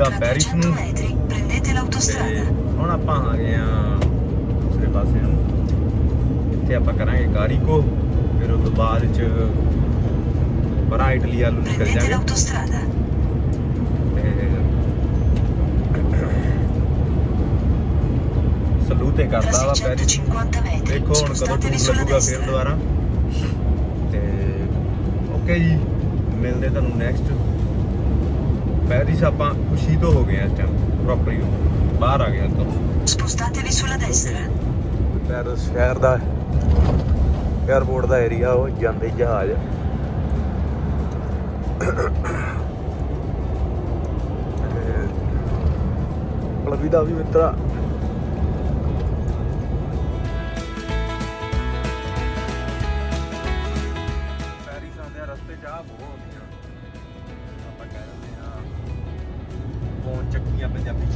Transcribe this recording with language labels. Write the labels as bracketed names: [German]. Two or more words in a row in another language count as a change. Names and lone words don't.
[Italian] Tra [Punjabi] ਪੈਰਿਸ 300 ਨੂੰ [Italian] metri prendete [Punjabi] ਤੇ [Italian] l'autostrada. [Punjabi] ਹੁਣ ਆਪਾਂ ਆ ਗਏ ਆ ਦੂਸਰੇ ਪਾਸੇ ਨੂੰ। ਇੱਥੇ ਆਪਾਂ ਕਰਾਂਗੇ ਕਾਰੀਕੋ, ਫਿਰ ਉਸ ਤੋਂ ਬਾਅਦ ਚ ਬੜਾ ਇਟਲੀ ਵੱਲ ਨੂੰ ਨਿਕਲ [Italian] Prendete [Punjabi] ਜਾਵਾਂਗੇ। [Italian] l'autostrada. [Punjabi] ਸਲੂਟ ਕਰਦਾ ਵਾ [Italian] Tra [Punjabi] ਪੈਰਿਸ। [Italian] 650 metri [Punjabi] ਦੇਖੋ ਹੁਣ ਕਦੋਂ [Italian] spostatevi [Punjabi] ਟੂਰ [Italian] sulla [Punjabi] ਲੱਗੂਗਾ ਫਿਰ [Italian] destra. [Punjabi] ਦੁਬਾਰਾ। ਤੇ ਓਕੇ ਜੀ, ਮਿਲਦੇ ਤੁਹਾਨੂੰ ਨੈਕਸਟ। ਪੈਰਿਸ ਆਪਾਂ ਖੁਸ਼ੀ ਤੋਂ ਹੋ ਗਏ ਆ ਇਸ ਟਾਈਮ, ਪ੍ਰੋਪਰਲੀ ਬਾਹਰ ਆ ਗਏ ਇੱਥੋਂ। [Italian] Spostatevi sulla destra. [Punjabi] ਪੈਰਿਸ ਸ਼ਹਿਰ ਦਾ 에ਅਰਪੋਰਟ ਦਾ ਏਰੀਆ, ਉਹ ਜਾਂਦੇ ਜਹਾਜ਼। ਅਲਵਿਦਾ ਵੀ ਮਿੱਤਰਾ। ਪੈਰਿਸ ਆਉਂਦੇ ਰਸਤੇ ਚ ਆ ਬਹੁਤ ਹੁੰਦੀਆਂ, ਆਪਾਂ ਕਹਿ ਦਿੰਦੇ ਆ ਪਹੁੰਚ ਚੱਕੀਆਂ ਪੰਜਾਬੀ ਚ।